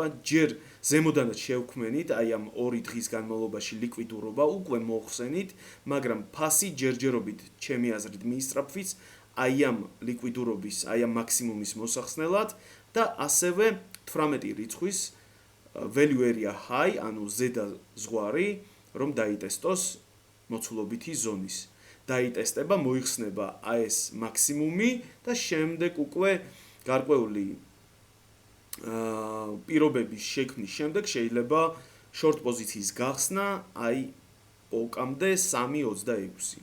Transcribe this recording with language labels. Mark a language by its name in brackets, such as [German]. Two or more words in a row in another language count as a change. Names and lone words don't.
[Georgian] ჯერ ზემოდანაც შევქმენით, აი ამ 2 დღის განმავლობაში ლიკვიდურობა უკვე მოხსენით, მაგრამ ფასი ჯერჯერობით ჩემი აზრით მიისწრაფვის აი ამ ლიკვიდურობის, აი ამ მაქსიმუმის მოსახსნელად და ასევე 18 რიცხვის [English] value area high, [Georgian] ანუ ზედა ზღვარი, რომ დაიტესტოს მოცულობითი ზონის. დაიტესტება, მოიხსნება აი ეს მაქსიმუმი და შემდეგ უკვე გარკვეული პირობების შექმნის შემდეგ შეიძლება short პოზიციის გახსნა აი პოლკამდე 3.26.